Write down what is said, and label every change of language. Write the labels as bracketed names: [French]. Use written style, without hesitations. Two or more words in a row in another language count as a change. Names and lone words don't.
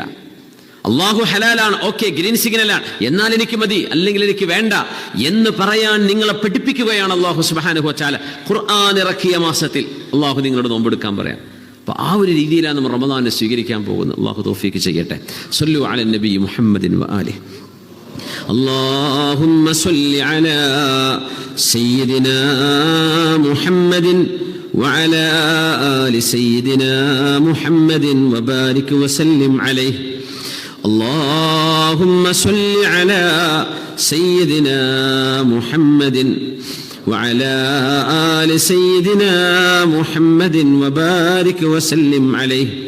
[Malayalam] അള്ളാഹു ഹലാലാണ്, [English] okay green signalആണ്, [Malayalam] എന്നാൽ എനിക്ക് മതി, അല്ലെങ്കിൽ എനിക്ക് വേണ്ട എന്ന് പറയാൻ നിങ്ങളെ പഠിപ്പിക്കുകയാണ് അള്ളാഹു [Arabic] سبحانه وتعالى. [Malayalam] ഖുർആൻ ഇറക്കിയ മാസത്തിൽ അള്ളാഹു നിങ്ങളോട് നോമ്പെടുക്കാൻ പറയാം. അപ്പോൾ ആ ഒരു രീതിയിലാണ് നമ്മൾ റമദാനെ സ്വീകരിക്കാൻ പോകുന്നത്. അള്ളാഹു തൗഫീഖ് ചെയ്യട്ടെ. [Arabic] صلوا على النبي محمد وآله. اللهم صل على سيدنا محمد وعلى آل سيدنا محمد وبارك وسلم عليه. اللهم صل على سيدنا محمد وعلى آل سيدنا محمد وبارك وسلم عليه.